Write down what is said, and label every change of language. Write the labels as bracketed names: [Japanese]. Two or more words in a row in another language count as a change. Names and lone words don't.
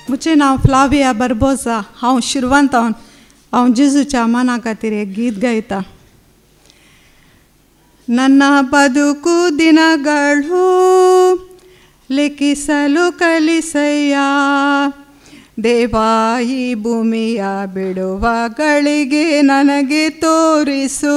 [Konkani] अशें हांव फ्लाविया बार्बोसा हांव शिरवांतावन हांव जेजूच्या मना खातीर एक गीत गायता. [Kannada] ನನ್ನ ಬದುಕು ದಿನಗಳು ಲೆಕ್ಕಿಸಲು ಕಲಿಸಯ್ಯ, ದೇವಾ ಈ ಭೂಮಿಯ ಬಿಡುವ ಗಳಿಗೆ ನನಗೆ ತೋರಿಸು.